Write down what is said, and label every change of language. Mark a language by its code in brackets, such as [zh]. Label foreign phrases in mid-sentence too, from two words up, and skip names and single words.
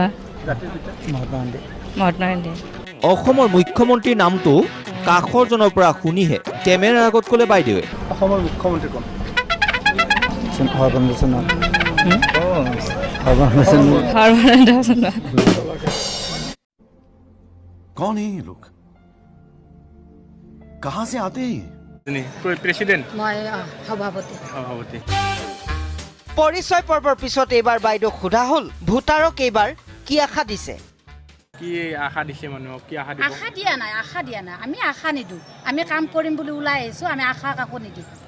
[as] জাতিৰ পিতা মহাত্মা গান্ধী অসমৰ মুখ্যমন্ত্ৰীৰ নামটো কাষৰজনৰ পৰা শুনিহে কেমেৰাৰ আগত ক'লে বাইদেৱে। অসমৰ মুখ্যমন্ত্ৰী কোন? সৰ্বানন্দ সোণোৱাল [hi] कौन है ये लोग कहाँ से आते हैं? [as] প্ৰেচিডেণ্ট মই সভাপতি পৰিচয় পৰ্বৰ পিছত এইবাৰ বাইদেউক সোধা হ'ল ভোটাৰক এইবাৰ কি আশা দিছে। কি আশা দিছে মানুহক? কি আশা আশা দিয়া নাই আমি আশা নিদিওঁ। আমি কাম কৰিম বুলি ওলাই আহিছোঁ, আমি আশা কাকো নিদিওঁ।